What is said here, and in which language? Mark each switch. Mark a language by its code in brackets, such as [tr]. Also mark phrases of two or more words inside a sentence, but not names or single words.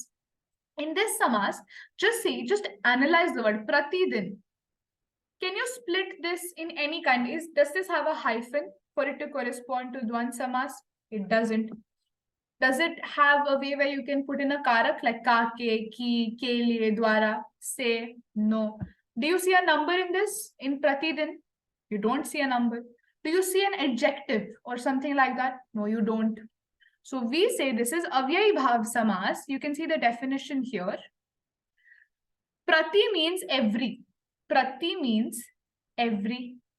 [en] In this samas, just analyze the word pratidin. Can you split this in any kind? Does this have a hyphen for it to correspond to [hi] dvand samas? [en] It doesn't. Does it have a way where you can put in a karak like [hi] ka, ke, ki, ke liye, dwara, se? [en] No. Do you see a number in this? In pratidin? You don't see a number. Do you see an adjective or something like that? No, you don't. So we say this is [hi] avyay bhav samas. [en] You can see the definition here. Prati means every. Prati means every.